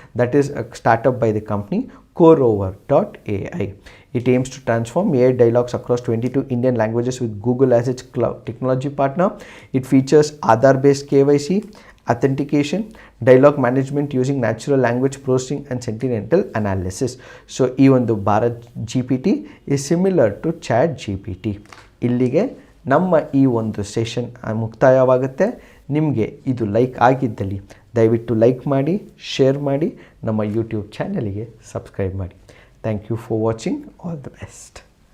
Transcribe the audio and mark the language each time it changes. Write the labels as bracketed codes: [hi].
[en] That is startup by the company Co-Roy.ai. It aims to transform AI dialogues across 22 Indian languages with Google as its cloud technology partner. It features Aadhaar-based KYC, authentication, dialogue management using natural language processing and sentimental analysis. So, ಈ ಒಂದು Bharat GPT is similar to Chat GPT. [kn] ಇಲ್ಲಿಗೆ ನಮ್ಮ ಈ ಒಂದು session ಮುಕ್ತಾಯವಾಗುತ್ತೆ. ನಿಮಗೆ ಇದು like ಆಗಿದ್ದಲ್ಲಿ ದಯವಿಟ್ಟು ಲೈಕ್ ಮಾಡಿ, ಶೇರ್ ಮಾಡಿ, ನಮ್ಮ ಯೂಟ್ಯೂಬ್ ಚಾನಲಿಗೆ ಸಬ್ಸ್ಕ್ರೈಬ್ ಮಾಡಿ. [en] Thank you for watching. All the best.